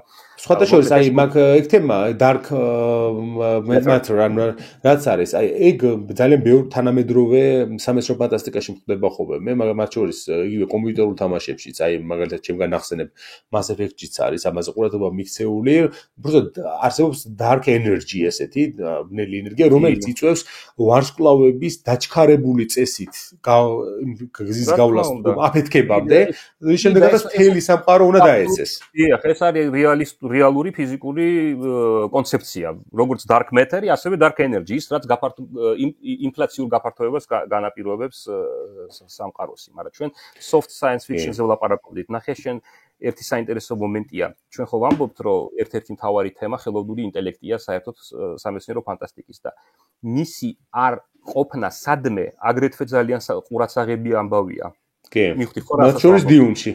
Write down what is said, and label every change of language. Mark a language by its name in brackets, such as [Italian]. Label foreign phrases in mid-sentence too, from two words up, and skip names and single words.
[Georgian] სხვადასხვა აი მაგ ეგ თემა [English] dark matter [Georgian] რაც არის, აი ეგ ძალიან ბევრ თანამედროვე სამეცნიერო ფანტასტიკაში ხდება ხოლმე. მე მათ შორის იგივე კომპიუტერულ თამაშებშიც, აი მაგალითად ჩემგან ახსენებ Mass Effect-იც არის, ამაზე ყურადღება მიქცეული, უბრალოდ არსებობს [English] dark energy [Georgian] ესეთი, ბნელი ენერგია, რომელიც იწვევს ვარსკვლავების დაჩქარებული წესით გზის გავლას აფეთქებამდე, ის შემდეგაც მთელი სამყარო უნდა დაეცეს. დიახ, ეს არის რეალური ფიზიკური კონცეფცია, როგორც [English] dark matter- [Georgian] ი, ასევე [English] dark energy, [Georgian] ის რაც ინფლაციურ გაფართოებას განაპირობებს სამყაროსი, მაგრამ ჩვენ [English] soft science fiction- [Georgian] ზე ვლაპარაკობდით. ნახე შენ ერთი საინტერესო მომენტია. ჩვენ ხო ვამბობთ, რომ ერთ-ერთი მთავარი თემა ხელოვნური ინტელექტია საერთოდ სამეცნიერო ფანტასტიკის და მისი არ ყოფნა სადმე აგრეთვე ძალიან ყურადსაღები ამბავია. კი. მივხვდი ხო რა. მათ შორის დიუნში.